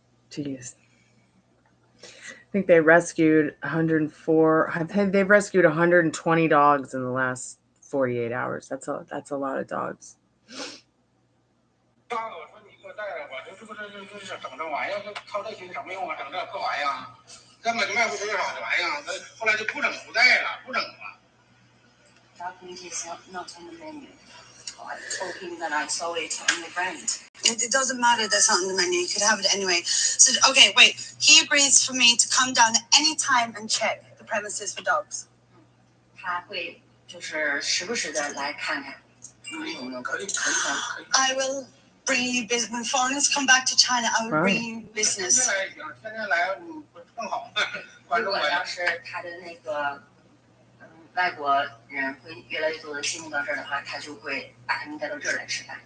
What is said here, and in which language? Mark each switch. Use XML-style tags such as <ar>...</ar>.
<en>Jeez. I think they rescued 104. They've rescued 120 dogs in the last 48 hours. That's a lot of dogs.</en> <zh>我说你给我带来吧，这不是整这玩意儿，操这心什么用啊？整这破玩意儿，根本就卖不出多少的玩意儿。后来就不整不带了，不整了。</zh> <en>Dog meat is not on the menu. I told him that I saw it on the brand. It doesn't matter that's not on the menu. You could have it anyway. So, okay, wait. He agrees for me to come down at any time and check the premises for dogs.</en> <zh>他会就是时不时的来看看。可以。</zh> <en>I will bring you business. When foreigners come back to China, I will bring you business.</en> <zh>现在行，现在来更好。如果要是他的那个外国人会越来越多的进入到这儿的话，他就会把他们带到这儿来吃饭。</zh>